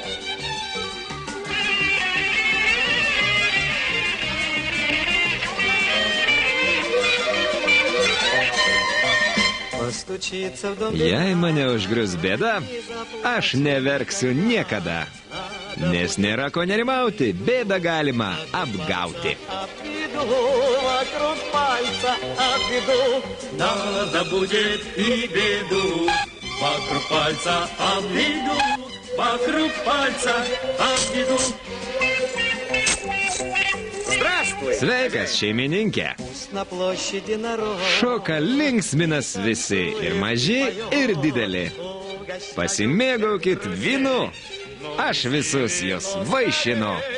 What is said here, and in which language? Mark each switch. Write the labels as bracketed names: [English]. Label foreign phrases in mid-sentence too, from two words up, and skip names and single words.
[Lithuanian] Jei mane užgrius bėda, aš neverksiu niekada, nes nėra ko nerimauti, bėdą galima apgauti. [Russian] Надо будет и беду вокруг пальца обведу, вокруг пальца обведу. [Lithuanian] Sveikas, šeimininkė. Šoka linksminas visi, ir maži, ir dideli. Pasimėgaukit vynu, aš visus jūs vaišinu.